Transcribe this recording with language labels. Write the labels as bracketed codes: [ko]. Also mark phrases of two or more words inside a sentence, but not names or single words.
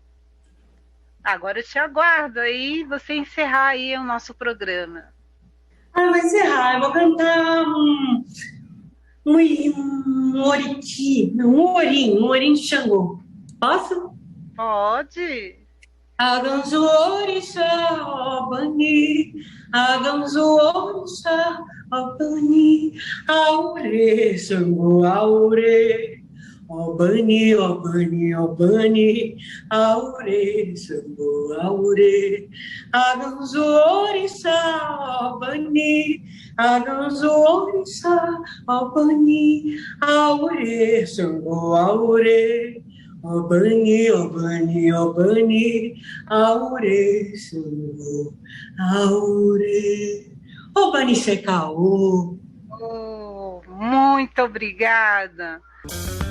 [pt] Agora eu te aguardo aí, você encerrar aí o nosso programa. Vai encerrar. Eu vou cantar um oriti, um orim de Xangô. Posso? Pode. [yo] Aganzu orixá, obani, aganzu orixá, obani, aure, Xangô, aure. Obani, obani, obani, aure, Xangô, aure. Aganzu orixá, obani, aganzu orixá, obani, aure, Xangô, aure. Obani, obani, obani, aure, Xangô, aure. Obani Secaô. [pt] Muito obrigada.